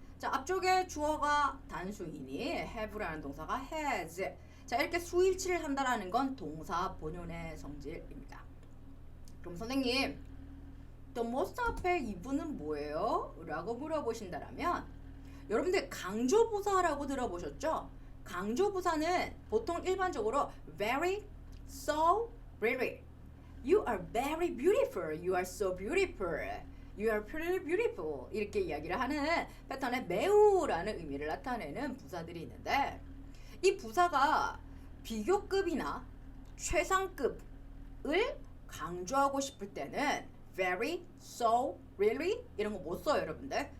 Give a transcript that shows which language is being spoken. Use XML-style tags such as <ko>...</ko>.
<ko>자, 앞쪽에 주어가 단수이니 have라는 동사가 has. 자, 이렇게 수일치를 한다라는 건 동사 본연의 성질입니다. 그럼 선생님 the most 앞에 이분은 뭐예요? 라고 물어보신다라면 여러분들 강조부사라고 들어보셨죠? 강조부사는 보통 일반적으로</ko> <en>very, so, really You are very beautiful. You are so beautiful. You are pretty beautiful.</en> <ko>이렇게 이야기를 하는 패턴의 매우라는 의미를 나타내는 부사들이 있는데 이 부사가 비교급이나 최상급을 강조하고 싶을 때는 very, so, really 이런 거 못 써요, 여러분들.</ko>